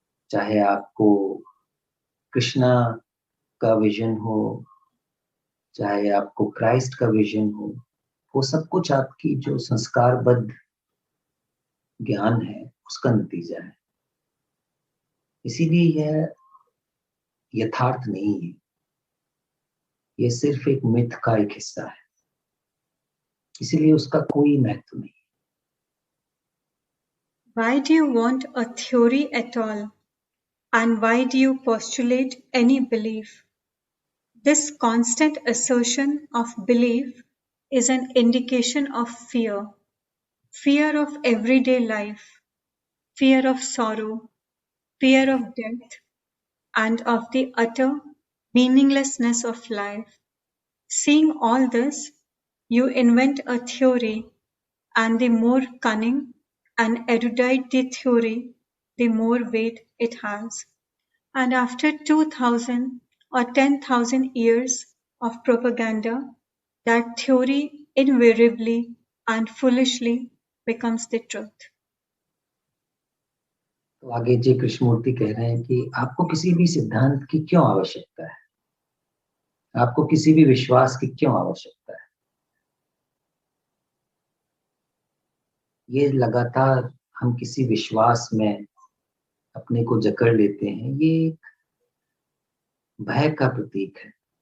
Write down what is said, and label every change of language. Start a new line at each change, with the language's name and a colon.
Hindi: चाहे आपको कृष्णा का विजन हो, चाहे आपको क्राइस्ट का विजन हो, वो सब कुछ आपकी जो संस्कारबद्ध ज्ञान है उसका नतीजा है। इसीलिए यह यथार्थ नहीं है, ये सिर्फ एक मिथ का एक हिस्सा है, इसीलिए उसका कोई महत्व नहीं।
English: Why do you want a theory at all? And why do you postulate any belief? This constant assertion of belief is an indication of fear. Fear of everyday life, fear of sorrow, fear of death, and of the utter meaninglessness of life. Seeing all this, you invent a theory, and the more cunning and erudite the theory, the more weight it has. And after 2000 or 10,000 years of propaganda, that theory invariably and foolishly becomes the truth.
Hindi: तो आगे जी कृष्णमूर्ति कह रहे हैं कि आपको किसी भी सिद्धांत की क्यों आवश्यकता है, आपको किसी भी विश्वास की क्यों आवश्यकता है। ये लगातार हम किसी विश्वास में अपने को जकड़ लेते हैं, ये एक भय का प्रतीक है।